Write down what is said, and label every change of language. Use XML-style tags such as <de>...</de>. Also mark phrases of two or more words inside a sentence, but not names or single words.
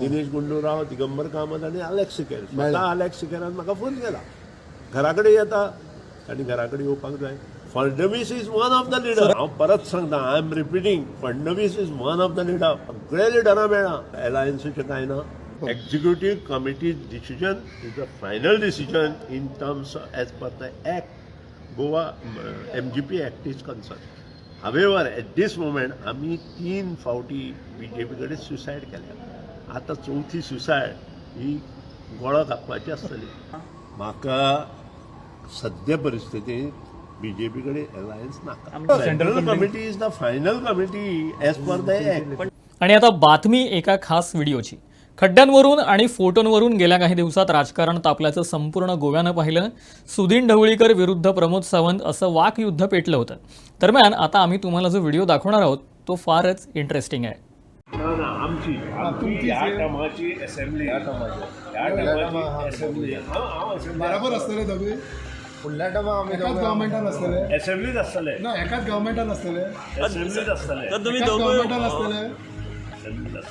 <kok>दिनेश गुंडूराव, दिगंबर कामत आनी अलेक्स सिकेर. अलेक्स सिकेरान म्हाका फोन केला घरा कडेन येता, तांणी घरा कडेन येवपाक जाय.</kok> <en>Fadnavis is one of the leader.</en> <kok>हांव परत सांगता,</kok> <en>I am repeating, Fadnavis is one of the leader.</en> <kok>सगळे लिडरां मेळ्ळा. एलायन्सीचें कांय ना.</kok> <en>Executive Committee's decision is the final decision in terms of, as per the Act, Goa MGP Act is concerned. However, at this moment,</en> <kok>आम्ही 3 फावटी BJP कडे सुसायड केल्या. आता 4थी सुसायड ही गोळो घालपाची आसतली. म्हाका सद्या परिस्थितीत BJP कडे अलायन्स नाका.</kok> <en>Central committee is the final committee as per the act.</en> <mr>आणि आता बातमी एका खास व्हिडिओची. खड्ड्यांवरून आणि फोटोंवरून गेल्या काही दिवसात राजकारण तापल्याचं संपूर्ण गोव्यानं पाहिलं. सुदीन ढवळीकर विरुद्ध प्रमोद सावंत असं वाकयुद्ध पेटलं होतं. दरम्यान आता आम्ही तुम्हाला जो व्हिडिओ दाखवणार आहोत तो फारच इंटरेस्टिंग आहे.</mr> <kok>आमची ह्या टर्माची असेंब्ली बरोबर असतले दोघे फुडल्या टायमा आमी एकाच गव्हर्मेंटान असतले असेंब्लीत असतले ना एकाच गव्हर्मेंटान असतले असेंब्लीत असतले तर तुम्ही एकाच दोघं गव्हर्मेंटान असतले</kok>